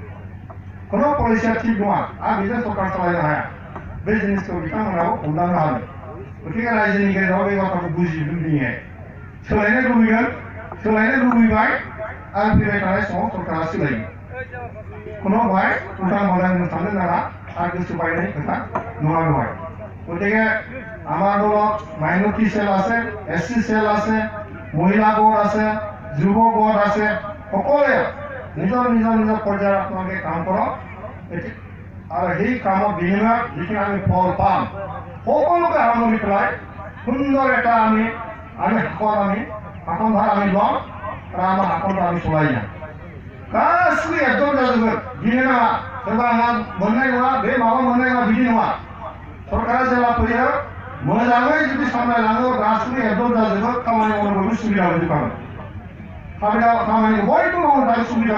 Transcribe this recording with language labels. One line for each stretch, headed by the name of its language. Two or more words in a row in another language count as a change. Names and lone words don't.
Bodo: आरो बेजों सरकार सालायनो हाया बे जिनिसखौ बिथांमोनाबो हमदांनो हादों गतिके रायजोनि गेजेराव बे बाथ्राखौ बुजिगोन दिनै सोलायनो लुबैबाय आरो फैबाय थानाय समाव सरकारा सोलायो खुनु बेवहाय उल्टां फाल्टां जों साननो नाङा आरो गोसो बायनाय खोथा नङा बेवहाय गतिके
Assamese: আমাৰ দলত মাইনৰিটি সেল আছে এসসি সেল আছে মহিলা গোট আছে যুৱ গোট আছে সকলোৱে নিজৰ পৰ্যায়ত আপোনালোকে কাম কৰক আৰু সেই কামৰ বিনিময়ত যিখিনি আমি ফল পাম সকলোকে সামৰি পেলাই সুন্দৰ এটা আমি শাসনভাৰ আমি ল'ম আৰু আমাৰ শাসনটো আমি চলাই যাম
Bodo: गासिबो एकदम जाजोबगोन गिनो नाङा सोरबा आंहा मोननाय नङा बे माबा मोननाय नङा बिदि नङा सरकारा जेब्ला फैयो मोजाङै जुदि सामलायलाङो गासिबो एकदम जाजोबो खामानि मावनो बयबो सुबिदा मोनजोबखागोन खामानिखौ बयबो मावनो थाखाय सुबिदा